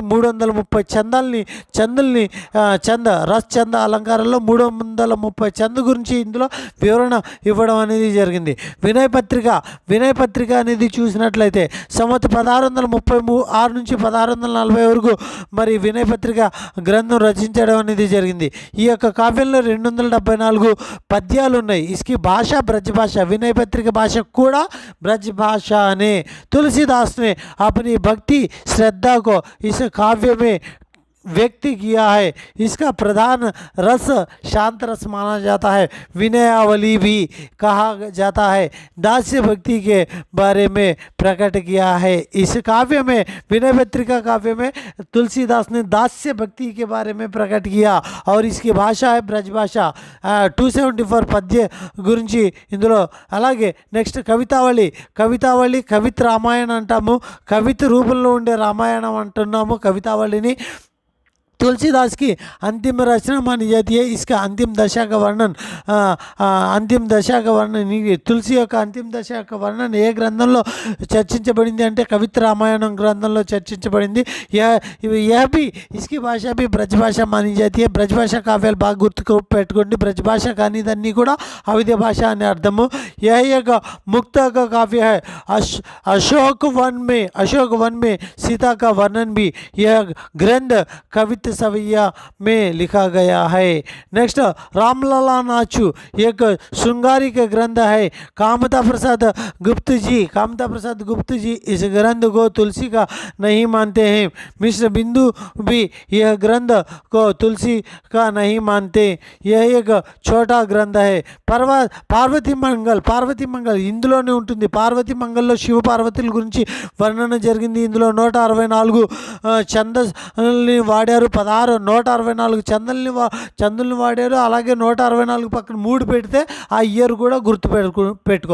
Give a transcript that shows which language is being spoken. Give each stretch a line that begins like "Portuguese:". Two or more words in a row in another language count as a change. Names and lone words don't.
Telugu: 330 చందుల్ని రస్ చంద అలంకారంలో 330 చందు గురించి ఇందులో వివరణ ఇవ్వడం అనేది జరిగింది. వినయ పత్రిక అనేది చూసినట్లయితే సంవత్ 1636 నుంచి 1640 వరకు మరి వినయ పత్రిక గ్రంథం రచించడం అనేది జరిగింది. ఈ యొక్క కావ్యంలో 274 పద్యాలు ఉన్నాయి.
Hindi: इसकी भाषा ब्रज भाषा. विनय पत्रिका भाषा కూడా ब्रज भाषा ने. तुलसीदास ने अपनी भक्ति श्रद्धा को इस काव्य में व्यक्त किया है. इसका प्रधान रस शांत रस माना जाता है. विनयावली भी कहा जाता है. दास्य भक्ति के बारे में प्रकट किया है. इस काव्य में विनय पत्रिका काव्य में तुलसीदास ने दास्य भक्ति के बारे में प्रकट किया और इसकी भाषा है ब्रज भाषा.
Telugu: 274 పద్య గురించి ఇందులో. అలాగే నెక్స్ట్ కవితావళి కవిత రామాయణం అంటాము. కవిత రూపంలో ఉండే రామాయణం అంటున్నాము కవితావళిని.
Hindi: तुलसीदास की अंतिम रचना मानी जाती है. इसका अंतिम दशा का वर्णन
Telugu: తులసి యొక్క అంతిమ దశ యొక్క వర్ణన ఏ గ్రంథంలో చర్చించబడింది అంటే కవిత రామాయణం గ్రంథంలో చర్చించబడింది.
Hindi: इसकी भाषा भी ब्रज भाषा मानी जाती है.
Telugu: ब्रज भाषा కావ్యాలు బాగా గుర్తు పెట్టుకోండి. ब्रज भाषा కానీ ఇదన్నీ కూడా అవిద్య భాష అని అర్థము.
Hindi: यह एक मुक्त का काव्य है. अशोक वन में सीता का वर्णन भी यह ग्रंथ कविता सवैया में लिखा गया है. नेक्स्ट रामलला नाचू एक श्रृंगारिक ग्रंथ है. कामता प्रसाद गुप्त जी इस ग्रंथ को तुलसी का नहीं मानते हैं. मिश्र बिंदु भी यह ग्रंथ को तुलसी का नहीं मानते. यह एक छोटा ग्रंथ है.
Telugu: పార్వతీ మంగళ్ ఇందులోనే ఉంటుంది. పార్వతీ మంగళలో శివ పార్వతుల గురించి వర్ణన జరిగింది. ఇందులో 164 ఛందస్సుల్ని వాడారు. 164 చందుల్ని వాడారు. అలాగే 164 పక్కన 3 పెడితే ఆ ఇయర్ కూడా గుర్తు పెట్టుకో.